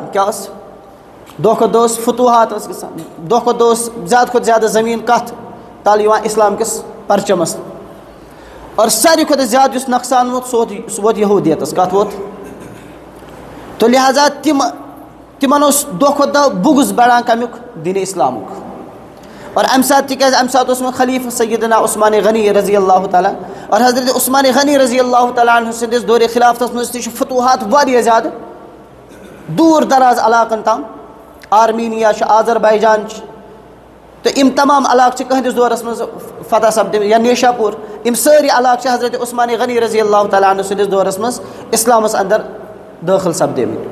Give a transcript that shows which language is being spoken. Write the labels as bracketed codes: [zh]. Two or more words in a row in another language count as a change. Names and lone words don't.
[ks] کیٛاہ ٲس دۄہ کھۄتہٕ دۄہ ٲس فتوحات ٲس گژھان. دۄہ کھۄتہٕ دۄہ ٲس زیادٕ کھۄتہٕ زیادٕ زٔمیٖن کتھ تل یِوان اسلام کِس پرچمس. اور ساروی کھۄتہٕ زیادٕ یُس نۄقصان ووت سُہ ووت یہوٗدیتس. کتھ ووت تو لہٰذا تِمن اوس دۄہ کھۄتہٕ دۄہ بُغض بڑان کمیُک دیٖنِ اسلامُک. اور امہِ ساتہٕ تِکیٛازِ امہِ ساتہٕ اوس وۄنۍ خلیٖفہٕ سیدنا عثمان غنی [ar] رضی اللہ تعالیٰ. [ks] اور حضرت عثمان غنی [ar] رضی اللہ تعالیٰ عنہ [ks] سٕنٛدِس دورِ خلافتس منٛز تہِ چھُ فتوحات واریاہ زیادٕ دوٗر دراز علاقن تام. آرمینیا چھُ آذربایجان چھِ تہٕ یِم تمام علاقہٕ چھِ کٕہٕنٛدِس دورس منٛز فتح سپدِمٕتۍ یا نیشاپوٗر. یِم سٲری علاقہٕ چھِ حضرت عثمان غنی [ar] رضی اللہ تعالیٰ عنہ [ks] سٕنٛدِس دورس منٛز اسلامس اندر دٲخل سپدیمٕتۍ.